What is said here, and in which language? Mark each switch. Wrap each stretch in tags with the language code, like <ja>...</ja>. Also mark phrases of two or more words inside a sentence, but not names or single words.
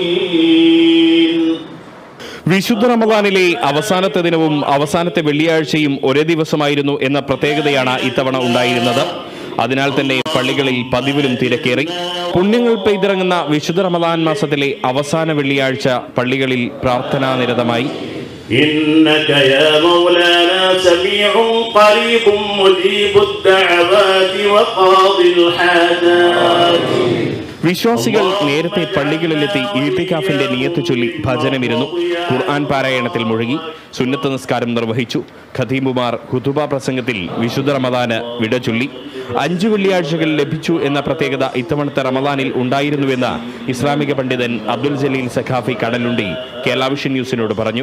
<ml>വിശുദ്ധ റമദാനിലെ അവസാനത്തെ ദിനവും അവസാനത്തെ വെള്ളിയാഴ്ചയും ഒരേ ദിവസമായിരുന്നു എന്ന പ്രത്യേകതയാണ് ഇത്തവണ ഉണ്ടായിരുന്നത്. അതിനാൽ തന്നെ പള്ളികളിൽ പതിവിലും തിരക്കേറി. പുണ്യങ്ങൾ പെയ്തിറങ്ങുന്ന വിശുദ്ധ റമദാൻ മാസത്തിലെ അവസാന വെള്ളിയാഴ്ച പള്ളികളിൽ പ്രാർത്ഥനാ നിരതമായി.</ml> <ar>إنك يا مولانا سميع قريب مجيب الدعوات وقاضي الحاجات.</ar> <ml>വിശ്വാസികൾ നേരത്തെ പള്ളികളിലെത്തി ഇഅ്തികാഫിന്റെ നിയത്ത് ചൊല്ലി ഭജനമിരുന്നു. ഖുർആൻ പാരായണത്തിൽ മുഴുകി സുന്നത്ത് നിസ്കാരം നിർവഹിച്ചു. ഖതീബുമാർ ഖുതുബ പ്രസംഗത്തിൽ വിശുദ്ധ റമദാന് വിട ചൊല്ലി. 5 വെള്ളിയാഴ്ചകൾ ലഭിച്ചു എന്ന പ്രത്യേകത ഇത്തവണത്തെ റമദാനിൽ ഉണ്ടായിരുന്നുവെന്ന് ഇസ്ലാമിക പണ്ഡിതൻ അബ്ദുൽ ജലീൽ സഖാഫി കടലുണ്ടി കേരള വിഷൻ ന്യൂസിനോട് പറഞ്ഞു.</ml>